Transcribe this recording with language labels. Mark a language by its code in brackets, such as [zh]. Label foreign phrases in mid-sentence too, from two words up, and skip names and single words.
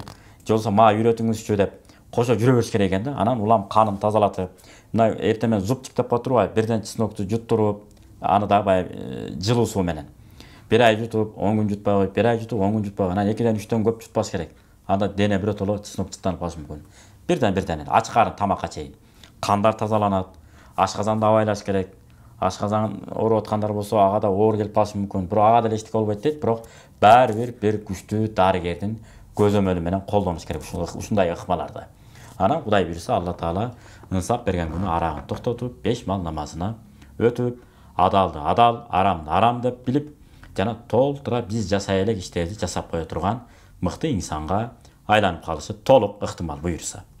[ky] Же болбосо мага үйрөтүңүзчү деп кошо жүрө бериш керек экен да. Анан улам канын тазалатып, мына эртемен зубчик деп коетурбайбы? Бирден чеснокты жуттуруп, аны да баягы жылуу суу менен 1 ай жутуп, 10 күн жутпай коюп, 1 ай жутуп, 10 күн жутпай, анан 2ден 3дөн көп жутпаш керек. Анда дене биротоло чеснок чыттанып калышы мүмкүн. Birden aç karın tamaqqa чейин. Кандар тазаланат. Ашказанды абайлаш керек. Ашказан ооруп аткандар болсо ага да оор келип калышы мүмкүн. Бирок ага деле эчтеке болбойт дейт. Бирок баары бир күчтүү дарыгердин көзөмөлү менен колдонуш керек ушундай ыкмаларды. Анан Кудай буйрса Алла Таала ынсап берген күнү арагын токтотуп, 5 мал намазына өтүп, адалды адал, арамды арам деп билип, жана толтура биз жасай элек иштерди жасап кое турган мыкты инсанга айланып калышы толук ыктымал буйрса.